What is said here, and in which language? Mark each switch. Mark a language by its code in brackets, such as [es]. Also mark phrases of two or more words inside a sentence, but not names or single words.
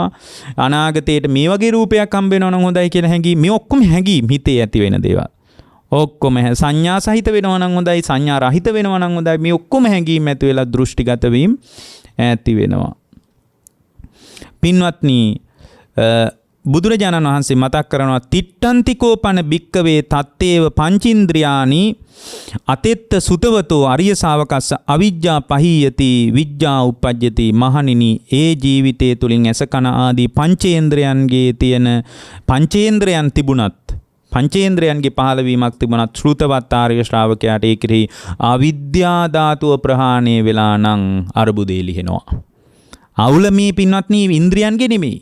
[si] අනාගතයට මේ වගේ රූපයක් හම්බ වෙනවා නම් හොඳයි කියලා හැඟීම්. මේ ඔක්කොම හැඟීම් හිතේ ඇති වෙන දේවල්. ඔක්කොම සංඥා සහිත වෙනවා නම් හොඳයි, සංඥා රහිත වෙනවා නම් හොඳයි. මේ ඔක්කොම හැඟීම් ඇති වෙලා දෘෂ්ටිගත වීම ඇති වෙනවා. පින්වත්නි, බුදුරජාණන් වහන්සේ මතක් කරනවා [pi] තිට්ඨන්තිකෝපන භික්කවේ තත්තේව පංචින්ද්‍රියානි අතෙත්ත සුතවතෝ අරිය ශාවකස්ස අවිජ්ජා පහීයති විජ්ජා උප්පජ්ජති. [si] මහණෙනි, ඒ ජීවිතය තුලින් ඇස කන ආදී පංචේන්ද්‍රයන්ගේ තියෙන පංචේන්ද්‍රයන් තිබුණත්, පංචේන්ද්‍රයන්ගේ පහළවීමක් තිබුණත් ශ්‍රුතවත් ආර්ය ශ්‍රාවකයාට ඒ කෙරෙහි අවිද්‍යා ධාතුව ප්‍රහාණය වෙලා නම් අරුබුදේ ලිහෙනවා. අවුල මේ පින්වත්නි ඉන්ද්‍රියන්ගේ නෙමෙයි.